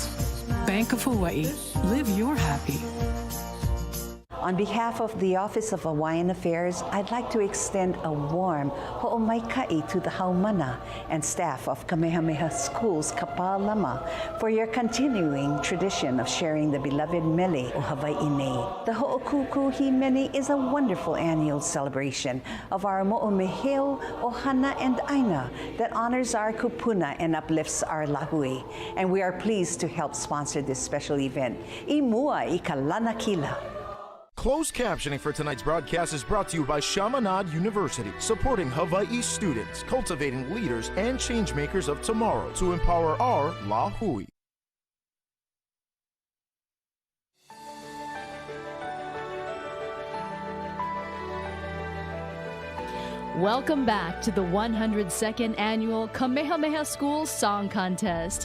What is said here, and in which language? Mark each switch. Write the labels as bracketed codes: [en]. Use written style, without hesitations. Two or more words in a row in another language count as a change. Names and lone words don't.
[en] Bank of Hawaii, live your happy. On behalf of the Office of Hawaiian Affairs, I'd like to extend a warm ho'omaikai to the haumana and staff of Kamehameha School's Kapālama for your continuing tradition of sharing the beloved [haw] mele o Hawaii nei. [en] The Ho'okuku Mele is a wonderful annual celebration of our mo'omeheo, ohana, and aina that honors our kupuna and uplifts our lahui. And we are pleased to help sponsor this special event. [haw] I mua I ka lanakila. [en] Closed captioning for tonight's broadcast is brought to you by Chaminade University, supporting Hawaii students, cultivating leaders and change makers of tomorrow to empower our Lahui. Welcome back to the 102nd Annual Kamehameha School Song Contest.